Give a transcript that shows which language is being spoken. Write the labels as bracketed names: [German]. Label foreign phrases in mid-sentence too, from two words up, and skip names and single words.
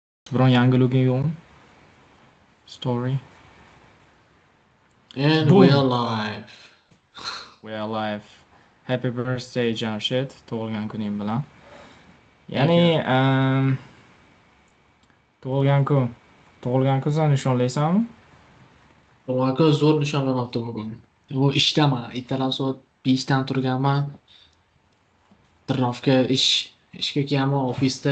[Uzbek] Biron yangiliging yo'qmi? Story. [English] And we're Boom. live. We are live. Happy birthday Jamshid. [Uzbek] Tug'ilgan kuning bilan. [English] Thank you. [Uzbek] Ya'ni, tug'ilgan kun. Tug'ilgan kun sen nishonlaysanmi? Aka zo'r nishonlanmoqda bugun. Bu ishdaman. Ertalab soat 5dan turganman. Trnovka ishga kelganman ofisda.